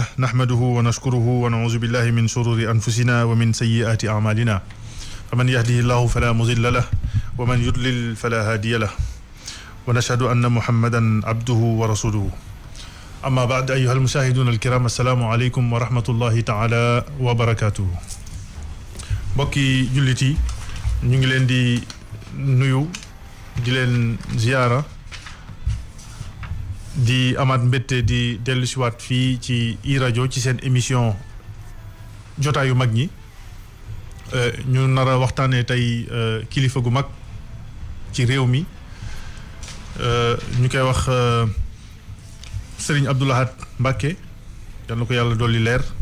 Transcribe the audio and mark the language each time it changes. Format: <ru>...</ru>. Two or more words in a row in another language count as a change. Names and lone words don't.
<ar>نحمده ونشكره ونعوذ بالله من شرور أنفسنا ومن سيئات أعمالنا فمن يهده الله فلا مضل له ومن يضلل فلا هادي له ونشهد أن محمدا عبده ورسوله أما بعد أيها المشاهدون الكرام السلام عليكم ورحمة الله تعالى وبركاته</ar> <wo>mbokki jullit yi ñu ngi leen di nuyu di leen ziyaara di amaat mbette di dellusiwaat fii ci iRadio ci seen émission jotaayu mag ñi ñu nar a waxtaanee tey kilifa gu mag ci réew mi ñu koy wax Serigne Abdou Lahad Mbacké yal na ko yàlla dolli leer</wo>